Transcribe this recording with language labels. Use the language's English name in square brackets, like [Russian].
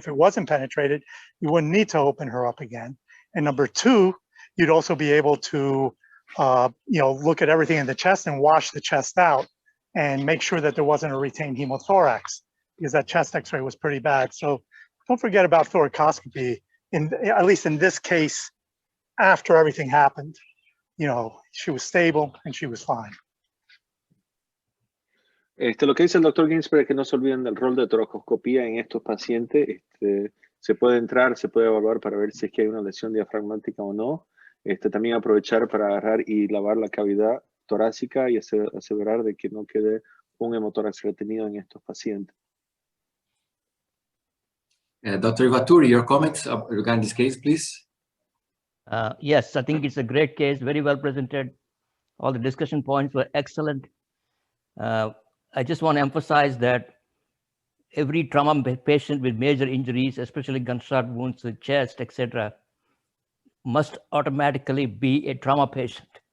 [English] If it wasn't penetrated, you wouldn't need to open her up again. And number two, you'd also be able to look at everything in the chest and wash the chest out and make sure that there wasn't a retained hemothorax, because that chest x-ray was pretty bad. So don't forget about thoracoscopy, at least in this case, after everything happened. She was stable and she was fine. [Spanish] Lo que dice el doctor Ginsberg es que no se olviden del rol de toracoscopía en estos pacientes. Se puede entrar, se puede evaluar para ver si es que hay una lesión diafragmática o no. También aprovechar para agarrar y lavar la cavidad torácica y asegurar de que no quede un hemotórax retenido en estos pacientes. [English] Dr. Ivaturi, your comments regarding this case, please. Yes, I think it's a great case, very well presented. All the discussion points were excellent. I just want to emphasize that every trauma patient with major injuries, especially gunshot wounds to the chest, etc., must automatically be a trauma patient.